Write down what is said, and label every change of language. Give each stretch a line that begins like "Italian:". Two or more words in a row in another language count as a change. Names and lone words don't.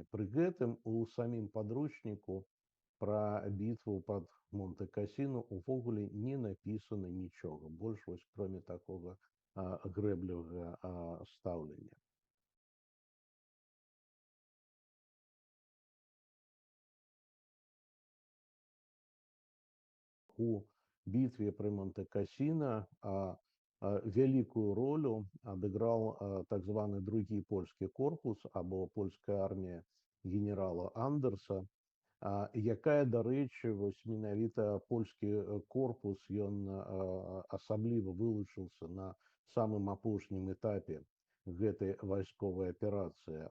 Belarusian: Пры гэтым у самім падручніку пра бітву пад Монте-Кассіну увогуле не напісана нічога. Больш вось кроме такога грэблівага стаўлення.
Russian: У битве при Монте-Кассино великую роль отыграл так
Belarusian: званый другі польский корпус або польская армія генерала Андерса, якая, дарэчы, вось менавіта польскі корпус, ён асабліва вылучыўся на самым апошнім этапе гэтай вайсковай аперацыі.